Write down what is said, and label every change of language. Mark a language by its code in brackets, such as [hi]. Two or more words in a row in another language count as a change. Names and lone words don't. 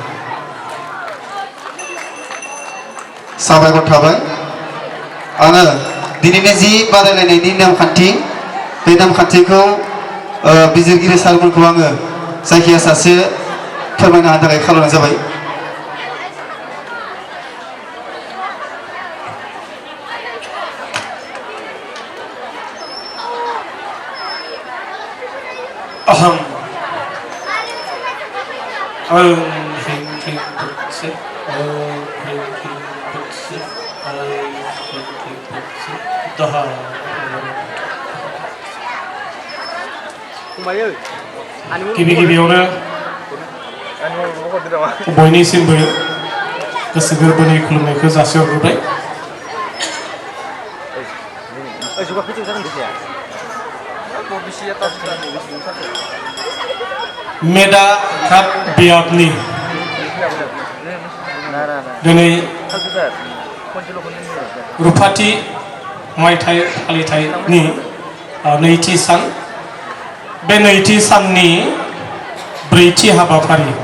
[brx] साबायखर थाबाय। आङो दिनैनि जि बादायलायनायनि नेमखान्थि बे नेमखान्थिखौ बिजिरगिरि सारमोनखौ आङो जायखिया सासे फोरमायना होनो थाखाय खावलायनाय जाबाय। [sa] अहम ओं ह्रीं ह्रीं फुत्से ओं ह्रीं ह्रीं फुत्से ओं ह्रीं ह्रीं फुत्से दहा [brx] गिबि गिबियावनो बयनिसिमबो गोसो गोरबोनि खुलुमनायखौ जासिहरग्रोबाय। मेदागाद बियाबनि दिनै रुफाथि मायथाइ फालिथायनि नैथि सान बे नैथि साननि ब्रैथि हाबाफारि